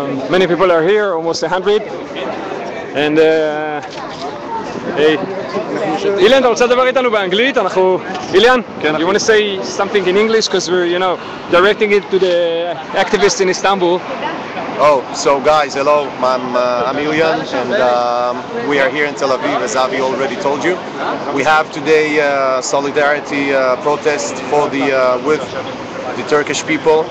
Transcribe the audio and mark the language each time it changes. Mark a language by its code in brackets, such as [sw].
[en] Many people are here, almost 100. And hey, [he] Ilian, אתה רוצה לדבר איתנו באנגלית? [en] Ilian, you want to say something in English because we're, directing it to the activists in Istanbul. Oh, so guys, hello, I'm Ilian, and we are here in Tel Aviv, as Avi already told you. We have today solidarity protest for with the Turkish people.